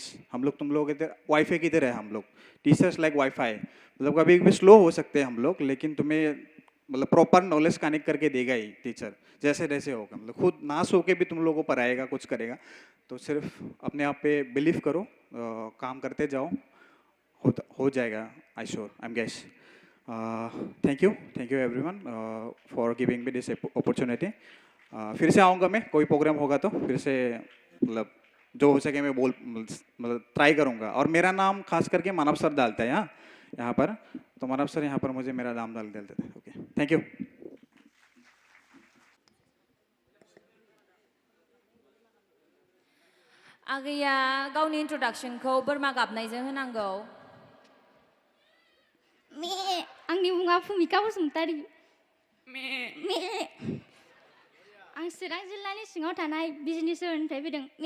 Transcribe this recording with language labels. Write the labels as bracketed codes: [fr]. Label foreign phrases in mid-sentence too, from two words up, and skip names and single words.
[hi] हम लोग तुम लोगों के वाईफाई की तरह है हम लोग, [en] teachers like WiFi. [hi] मतलब कभी भी स्लो हो सकते हैं हम लोग, लेकिन तुम्हें मतलब [en] proper knowledge connect [hi] करके देगा ही टीचर, जैसे जैसे होगा। मतलब खुद ना सो के भी तुम लोगों को पढ़ाएगा, कुछ करेगा। तो सिर्फ अपने आप पे बिलीव करो, काम करते जाओ, हो जाएगा, [en] I sure, I am guess. Thank you everyone for giving me this opportunity. [hi] फिर से आऊँगा मैं, कोई प्रोग्राम होगा तो फिर से, मतलब जो हो सके मैं मतलब ट्राई करूँगा। और मेरा नाम खास करके मानव सर डालता है यहाँ पर, तो मानव सर यहाँ पर मुझे मेरा नाम डाल देते थे। [en] Okay, thank you. [brx] आगैया गावनि इंट्रोडक्शनखौ बोरमा गाबनायजों होनांगौ। आंनि मुङा भुमिका बसुमतारी। आं चिरां जिल्लानि सिङाव थानाय बिजनि सोहोरनिफ्राय फैदों।